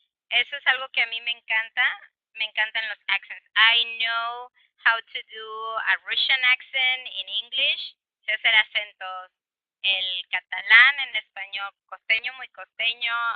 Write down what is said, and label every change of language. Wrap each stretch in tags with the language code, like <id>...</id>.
<es>Eso es algo que a mí me encanta. Me encantan los accents.</es> <en>I know how to do a Russian accent in English.</en> <es>Sé hacer acentos. El catalán en español, costeño, muy costeño.</es>